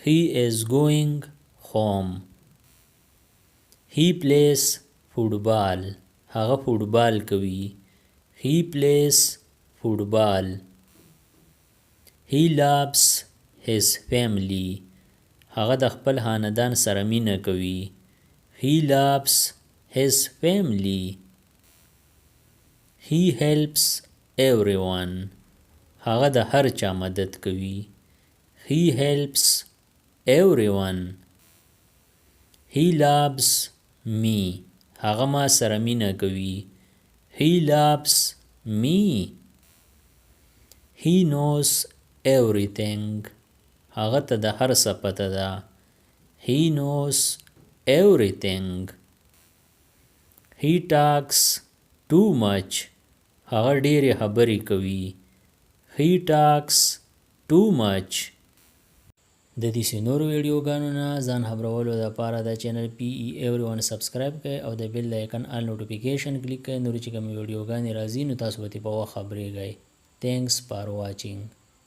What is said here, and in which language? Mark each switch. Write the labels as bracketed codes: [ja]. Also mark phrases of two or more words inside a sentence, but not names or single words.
[en] He is going home. He plays football. [ps] هغه فوټبال کوي. [en] He plays football. He loves his family. [ps] هغه د خپل خاندان سره مینه کوي. [en] He loves his family. He helps everyone. [ps] هغه د هر چا مدد کوي. [en] He helps everyone. He loves me. [ps] هغه ما سره مینه کوي. [en] He loves me. He knows everything. [ps] هغه ته د هر څه پته ده. [en] He knows everything. He talks too much. [ps] هغه ډېرې خبرې کوي. [en] He talks too much. [ps] د دې نورو ویډیوګانو نه ځان خبرولو لپاره د چینل PE Everyone سبسکرایب کړئ او د بیل د آیکن [en] all notification [ps] کلیک کړئ. نورې چې کومې ویډیوګانې راځي نو تاسو به ترې په وخت خبرېږئ. [en] Thanks for watching.